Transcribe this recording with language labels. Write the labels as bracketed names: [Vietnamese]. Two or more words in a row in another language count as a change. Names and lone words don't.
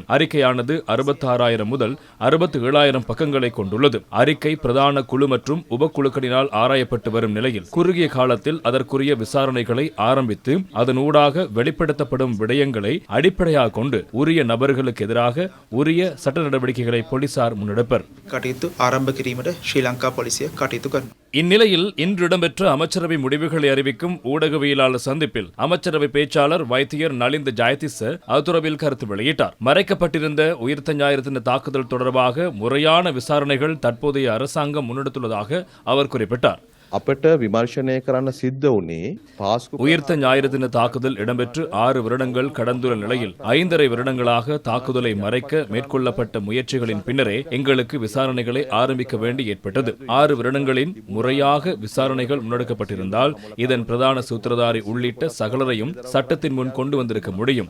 [Tamil] அறிக்கையானது 66,000 முதல் 67,000 பக்கங்களை கொண்டுள்ளது. அறிக்கை பிரதான குழு மற்றும் உபக்குழுக்களினால் ஆராயப்பட்டு வரும் நிலையில் குறுகிய காலத்தில் அதற்குரிய விசாரணைகளை ஆரம்பித்து அதன் ஊடாக வெளிப்படுத்தப்படும் விடயங்களை அடிப்படையாக கொண்டு உரிய நபர்களுக்கு எதிராக உரிய சட்ட நடவடிக்கைகளை போலீசார் முன்னெடுப்பர். [Sinhala] කටයුතු ආරම්භ කිරීමට ශ්‍රී ලංකා පොලිසිය කටයුතු කරනවා. [Tamil] இந்நிலையில் இன்று இடம்பெற்ற அமைச்சரவை முடிவுகளை அறிவிக்கும் ஊடகவியலாளர் சந்திப்பில் அமைச்சரவை பேச்சாளர் வைத்தியர் நலிந்த ஜெயதிச அது தொடர்பில் கருத்து வெளியிட்டார். மறைக்கப்பட்டிருந்த உயிர்த்த ஞாயிறு தின தாக்குதல் தொடர்பாக முறையான விசாரணைகள் தற்போதைய அரசாங்கம் முன்னெடுத்துள்ளதாக அவர் குறிப்பிட்டார். [Sinhala] අපට විමර්ශනය කරන්න සිද්ධ වුණේ පාස්කු [Tamil] உயிர்த்த ஞாயிறு தின தாக்குதல் இடம்பெற்று 6 வருடங்கள் கடந்துள்ள நிலையில் 5.5 வருடங்களாக தாக்குதலை மறைக்க மேற்கொள்ளப்பட்ட முயற்சிகளின் பின்னரே எங்களுக்கு விசாரணைகளை ஆரம்பிக்க வேண்டி ஏற்பட்டது. 6 வருடங்களின் முறையாக விசாரணைகள் முன்னெடுக்கப்பட்டிருந்தால் இதன் பிரதான சூத்திரதாரி உள்ளிட்ட சகலரையும் சட்டத்தின் முன் கொண்டு வந்திருக்க முடியும்.